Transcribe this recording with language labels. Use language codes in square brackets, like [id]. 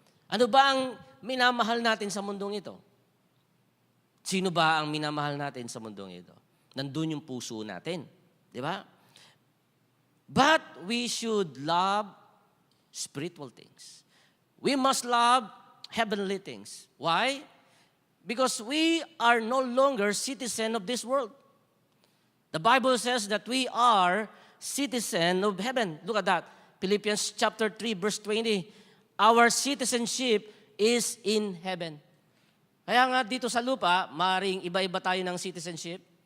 [tl] Ano ba ang minamahal natin sa mundong ito? Sino ba ang minamahal natin sa mundong ito? Nandun yung puso natin. Di ba? [en] But we should love spiritual things. We must love heavenly things. Why? Because we are no longer citizen of this world. The Bible says that we are citizen of heaven. Look at that. Philippians chapter 3, verse 20. Our citizenship is in heaven. [tl] Kaya nga dito sa lupa, maring iba-iba tayo ng citizenship.